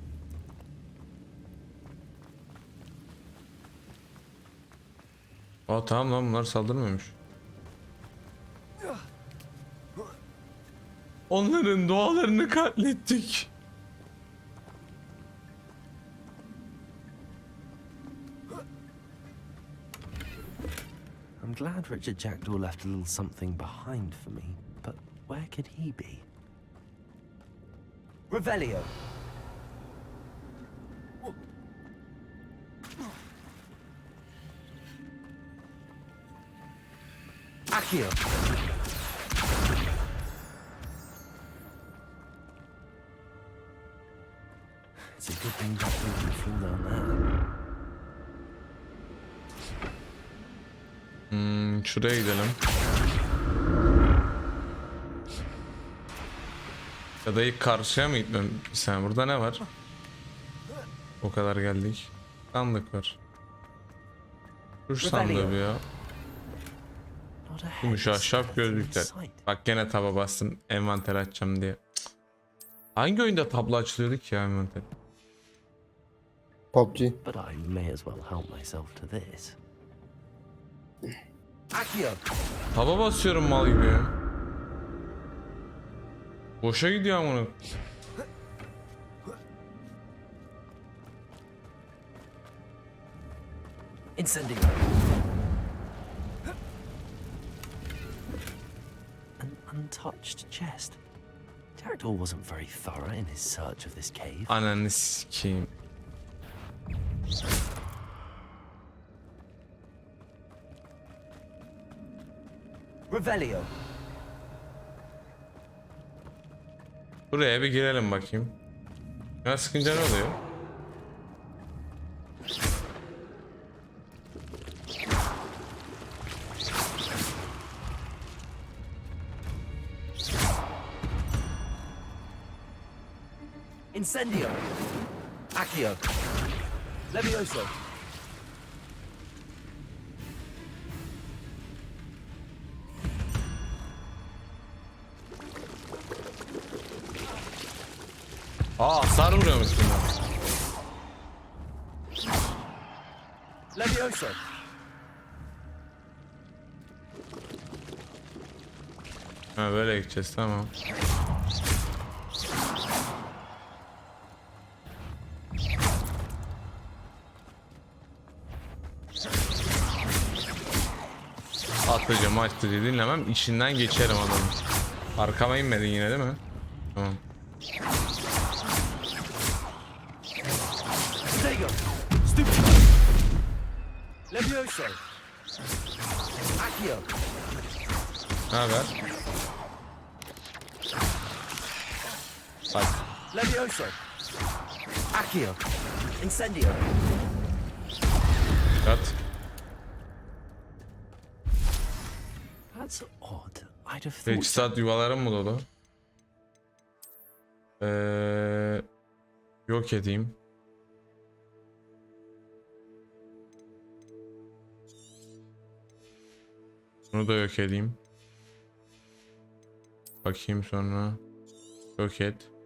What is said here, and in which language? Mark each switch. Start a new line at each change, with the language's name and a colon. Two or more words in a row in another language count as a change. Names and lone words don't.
Turkish: Aa tamam lan, bunlar saldırmıyormuş. Onların dualarını katlettik.
English: I'm glad Richard Jackdaw left a little something behind for me, but where could he be? Revelio. Accio. It's a good thing Jackdaw didn't fall down there.
Turkish: Şuraya gidelim. Ya da ilk karşıya mı gitmem? Sen burada ne var? O kadar geldik. Sandık var. Dur sandığı bir ya. Gümüş ahşap gözlükler. Bak gene taba bastım envanter açacağım diye. Hangi oyunda tablo açılıyordu ki ya envanter? PUBG.
English: But I may as well help myself to this. Accio.
Turkish: Taba basıyorum mal gibi ya. Boşa gidiyor amına. Incendio.
English: An untouched chest. Jackdaw wasn't very thorough in his search of this cave.
Turkish: Ananı sikeyim. Revelio. Buraya bir girelim bakayım. Ya sıkınca ne oluyor? Incendio. Accio. Levioso. Aa hasar vuruyormuş bunlar. Levioso. Ha böyle gideceğiz, tamam. Atlıca maçlıca dinlemem, içinden geçerim adamı. Arkama inmedin yine değil mi? Tamam. Stego. Stupid. Levioso. Accio. Ne haber? Bak. Levioso. Accio. Incendio. Kat.
English: That's odd. I'd have thought.
Turkish: Teçhizat yuvalarım mı dolu? Yok edeyim. Bunu da yok edeyim. Bakayım sonra. Yok et.